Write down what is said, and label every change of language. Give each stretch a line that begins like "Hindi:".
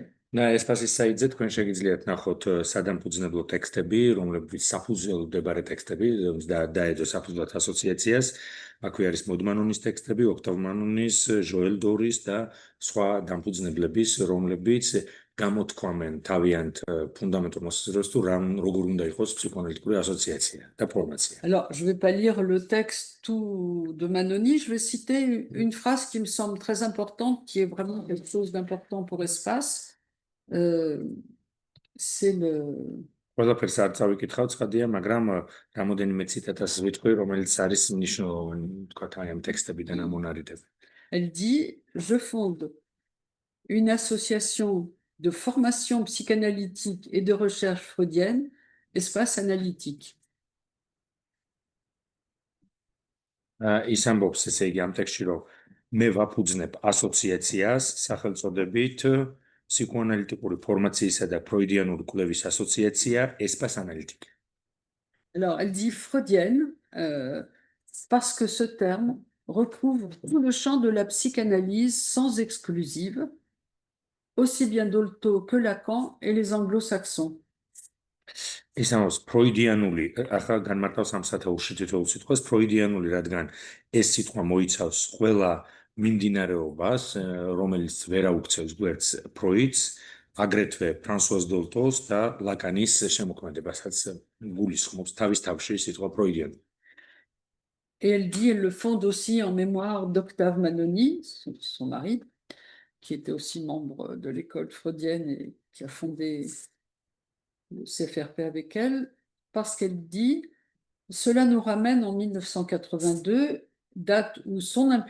Georgian: და ესპასის საიტზე თქვენ შეგიძლიათ ნახოთ სადამფუძნებლო ტექსტები, რომლებიც საფუძველდებარე ტექსტები და დაედო საფუძვლად ასოციაციას. აქვე არის მოდ მანონის ტექსტები, ოქტავ მანონის, ჟოელ დორის და სხვა დამფუძნებლების, რომლებიც გამოთქვამენ თავიანთ ფუნდამენტურ მოსაზრებას თუ როგორ უნდა იყოს ფსიქოანალიტიკური ასოციაცია და ფორმაცია.
French: Alors, je ne vais pas lire le texte tout de Manoni, je vais citer une phrase qui me semble très importante, qui est vraiment quelque chose d'important pour Espace. C'est le...
Georgian: ყველაფერს არ წავიკითხავ, ცხადია, მაგრამ რამოდენიმე ციტატას ვიტყვი, რომელიც არის მნიშვნელოვანი, თქვათ, აი ამ ტექსტებიდან ამონარიდები.
French: Elle dit, je fonde une association de formation psychanalytique et de recherche freudienne, Espace Analytique.
Georgian: ის ამბობს, ესე იგი, ამ ტექსტში, რომ მე ვაფუძნებ ასოციაციას სახელწოდებით
French: psychoanalytique
Georgian: formatiisa და ფროიდიანული კვლევის ასოციაცია Espace Analytique.
French: Alors, elle dit freudienne parce que ce terme recouvre tout le champ de la psychanalyse sans exclusive, aussi bien Dolto que Lacan et les anglo-saxons.
Georgian: ის ამბობს ფროიდიანული, ახლა განმარტავს ამ სათაურში თითოეულ სიტყვას, ფროიდიანული, რადგან ეს სიტყვა მოიცავს ყველა მიმდინარეობას, რომელიც ვერ აუქცევს გვერდს ფროიდს, აგრეთვე ფრანსუაზ დოლტოს და ლაკანის შემოქმედებასაც გულისხმობს თავის თავში სიტყვა ფროიდიანი.
French: Et elle dit, elle le fonde aussi en mémoire d'Octave Manoni, son mari, qui était aussi membre de l'école freudienne et qui a fondé le CFRP avec elle, parce qu'elle dit, cela nous ramène en 1982, date où sous